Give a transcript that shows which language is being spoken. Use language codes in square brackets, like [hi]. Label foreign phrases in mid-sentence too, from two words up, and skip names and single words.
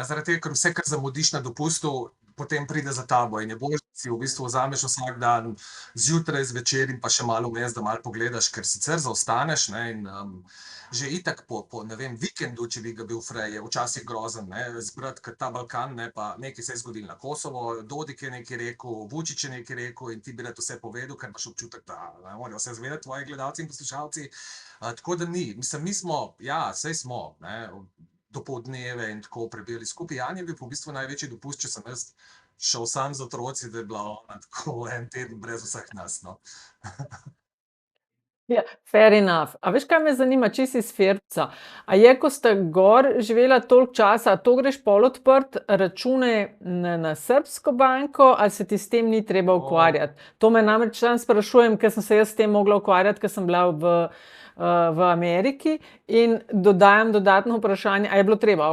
[sl] Zaradi tega, ker vse, kar zamudiš na dopustu, potem pride za tabo in je bolje, da si v bistvu vzameš vsak dan zjutraj, zvečer in pa še malo vmes, da malo pogledaš, ker sicer zaostaneš, ne, in že itak po ne vem, vikendu, če bi ga bil frej, je včasih grozen, ne, zbrati, ker ta Balkan, ne, pa nekaj se je zgodilo na Kosovo, Dodik je nekaj rekel, Vučić je nekaj rekel in ti bi rad vse povedal, ker imaš občutek, da ne morajo vse zvedeti tvoji gledalci in poslušalci. Tako da ni, mislim, mi smo, ja, sej smo, ne, dopoldneve in tako prebili skupaj. Jan je bil v bistvu največji dopust, če sem jaz šel sam z otroci, da je bila ona tako en teden brez vseh nas, no. Ja, [en] fair enough. [sl] A veš, kaj me zanima, čisto iz Ferbca? A je, ko ste gor živela toliko časa, a to greš pol odprt račune na srbsko banko, ali se ti s tem ni treba ukvarjati? To me namreč sam sprašujem, ker sem se jaz s tem mogla ukvarjati, ker sem bila v Ameriki in dodajam dodatno vprašanje, a je bilo treba?